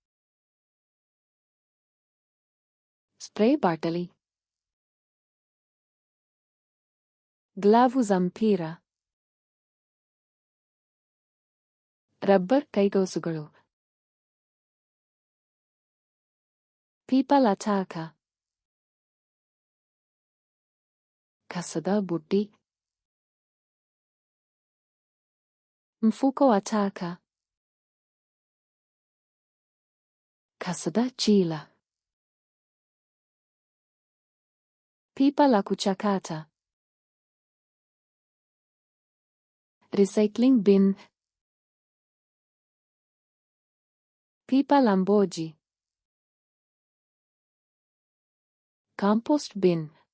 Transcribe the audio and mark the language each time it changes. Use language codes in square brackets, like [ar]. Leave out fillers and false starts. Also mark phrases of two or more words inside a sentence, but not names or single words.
[en] Spray bottle. [sw] Glavu za mpira. [kn] Rubber ಕೈಗೌಸುಗಳು. [sw] Pipa la taka. [kn] ಕಸದ ಬುಟ್ಟಿ. [sw] Mfuko wa taka. [kn] ಕಸದ ಚೀಲ. [sw] Pipa la kuchakata. [en] Recycling bin. [sw] Pipa lamboji. [en] Compost bin.